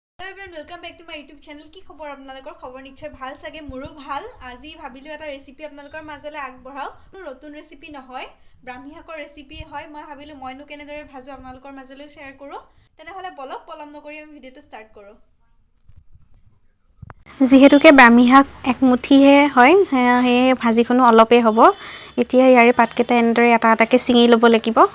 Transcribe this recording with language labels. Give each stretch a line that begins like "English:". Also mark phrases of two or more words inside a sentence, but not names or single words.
English: Everyone welcome back to my YouTube channel
Assamese: কি খবৰ আপোনালোকৰ খবৰ নিশ্চয় ভাল সাগে মোৰো ভাল আজি ভাবিলো এটা ৰেচিপি আপোনালোকৰ মাজলৈ আগবঢ়াও নতুন ৰেচিপি নহয় ব্ৰাহ্মী শাকৰ ৰেচিপি হয় মই ভাবিলো মইনো কেনেদৰে ভাজো আপোনালোকৰ মাজলৈ শেয়াৰ কৰো তেনেহলে বলক পলম নকৰি আমি ভিডিওটো ষ্টাৰ্ট কৰো যেহেতুকে ব্ৰাহ্মী শাক এক মুঠিহে হয় হে ভাজিখনো অলপে হ'ব এতিয়া ইয়াৰে পাতকেটা এনেদৰে এটা এটাকে চিঙি ল'ব লাগিব